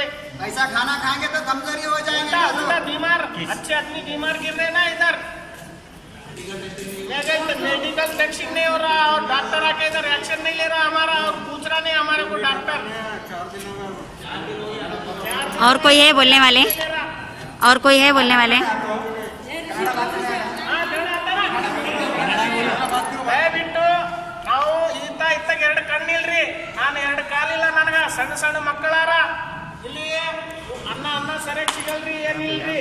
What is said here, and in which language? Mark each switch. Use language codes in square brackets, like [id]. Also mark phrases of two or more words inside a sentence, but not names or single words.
[hi] ऐसा खाना खाएंगे तो कमजोरी हो जाएंगे, उल्टा बीमार, अच्छे आदमी बीमार गिर रहे ना इधर। [en] medical testing [hi] नहीं हो रहा, और डॉक्टर आके इधर एक्शन नहीं ले रहा हमारा, और पूछ रहा नहीं हमारे को डॉक्टर। और कोई है बोलने वाले? [kn] ದಯವಿಟ್ಟು ನಾವು ಇತ್ತಾಗ 2 ಕಣ್ಣಿಲ್ರಿ, ನಾನು 2 ಕಾಲಿಲ್ಲ, ನನಗೆ ಸಣ್ಣ ಮಕ್ಕಳಾರ, ಇಲ್ಲಿ ಅನ್ನ ಸರಿಯಾಗಿ ಸಿಗಲ್ರಿ, ಏನಿಲ್ರಿ.